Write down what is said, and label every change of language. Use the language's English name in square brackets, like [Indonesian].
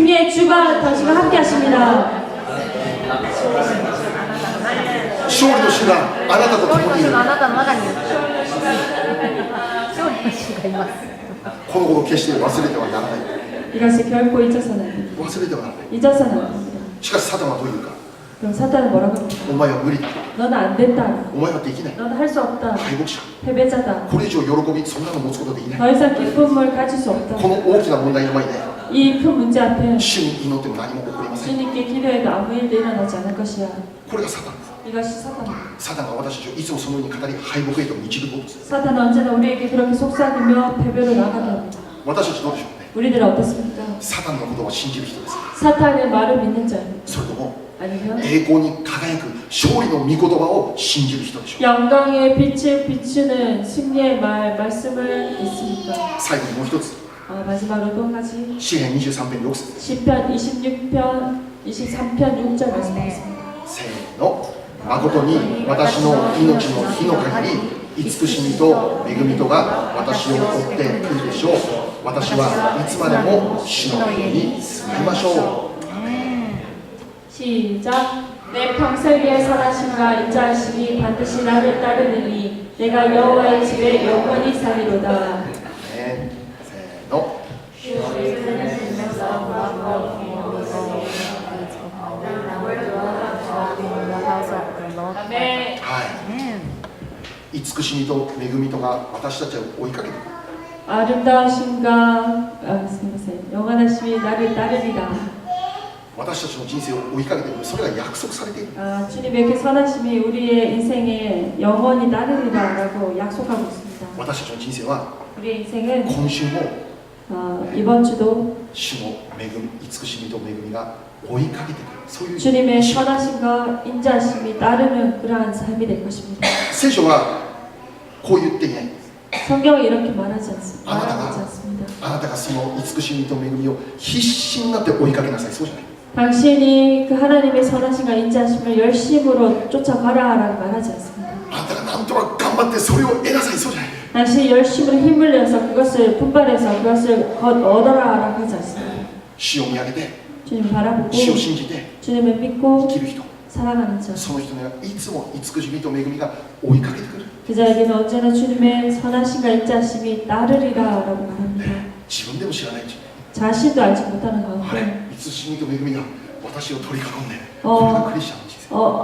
[Korean] 승리의 주가 당신과 함께 하십니다. [Japanese] 勝利の主があなたと共にいる。あなたの中にいる。勝利の主がいます。このことを決して忘れてはならない。 [Korean] 이것을 결코 잊어서는 안 됩니다. [Japanese] 忘れてはならない。 [Korean] 잊어서는 안 됩니다. [Japanese] しかしサタンはどう言うか。 [Korean] 그럼 사탄은 뭐라고 합니까? [Japanese] お前は無理だ。 [Korean] 너는 안 된다. [Japanese] お前はできない。 [Korean] 너는 할 수 없다. [Japanese] 敗北者。 [Korean] 패배자다. [Japanese] これ以上喜び、そんなの持つことできない。 [Korean] 더 이상 기쁨을 가질 수 없다. [Japanese] この大きな問題の前で [Korean] 이 큰 문제 앞에 [Japanese] 主に祈っても何も起こりません。 [Korean] 주님께 기도해도 아무 일도 일어나지 않을 것이야. [Japanese] これがサタンです。 [Korean] 이것이 사탄입니다. [Japanese] サタンが私たちをいつもそのように語り敗北へと導こうとする。 [Korean] 사탄은 언제나 우리에게 그렇게 속삭이며 패배로 나가게 합니다. [Japanese] 私たちどうでしょうね。 [Korean] 우리들은 어떻습니까? [Japanese] サタンのことを信じる人ですか。 [Korean] 사탄의 말을 믿는 자입니다. [Japanese] それとも [Korean] 아니면 [Japanese] 栄光に輝く勝利の御言葉を信じる人でしょう。 [Korean] 영광의 빛을 비추는 승리의 말씀을 믿습니까? [Japanese] 最後にもう一つ、 [Korean] 마지막으로 또 한 가지 [Japanese] 詩編23編6節 [Korean] 시편 26편 23편 6절 말씀하겠습니다. [Japanese] せーの。誠に私の命の日の限り慈しみと恵みとが私を追ってくるでしょう。私はいつまでも主の家に住みましょう。 [Korean] 시작. 내 평생의 선하심과 인자하심이 반드시 나를 따르느니 내가 여호와의 집에 영원히 살리로다. [Japanese] ね、せーの。 [Korean] 아멘. [Japanese] はい。慈しみと恵みとが私たちを追いかけてくる。 [Korean] 아름다우심과 영원하심이 나를 따르리라. [Japanese] 私たちの人生を追いかけてくる。それが約束されている。 [Korean] 주님의 그 선하심이 우리의 인생에 영원히 따르리라라고 약속하고 있습니다. [Japanese] 私たちの人生は [Korean] 우리의 인생은 [Japanese] 今週も [Korean] 이번 주도 [Japanese] 主の恵み、慈しみと恵みが追いかけてくる。そういう [Korean] 주님의 [Japanese] 意志 [Korean] 선하심과 인자하심이 따르는 그러한 삶이 될 것입니다. [Japanese] 聖書はこう言っていない。 [Korean] 성경은 이렇게 말하지 않습니다. [Japanese] あなたがその慈しみと恵みを必死になって追いかけなさい。そうじゃない。 [Korean] 당신이 그 하나님의 선하심과 인자하심을 열심으로 쫓아가라라고 말하지 않습니다. [Japanese] あなたがなんとか頑張ってそれを得なさい。そうじゃない。 [Korean] 당신이 열심으로 힘을 내서 그것을 분발해서 그것을 얻어라라고 하지 않습니다. [Japanese] 主を見上げて、 [Korean] 주님 바라보고 [Japanese] 主を信じて [Korean] 주님을 믿고 [Japanese] 生きる人、 [Korean] 살아가는 자. [Japanese] その人にはいつも慈しみと恵みが追いかけてくる。 [Korean] 그 자에게는 언제나 주님의 선하심과 인자하심이 따르리라라고 말합니다. [Japanese] 自分でも知らないうちに、 [Korean] 자신도 알지 못하는 [Japanese] あ [Korean] 가운데 [Japanese] れ、慈しみと恵みが私を取り囲んで、これがクリスチャンの人生。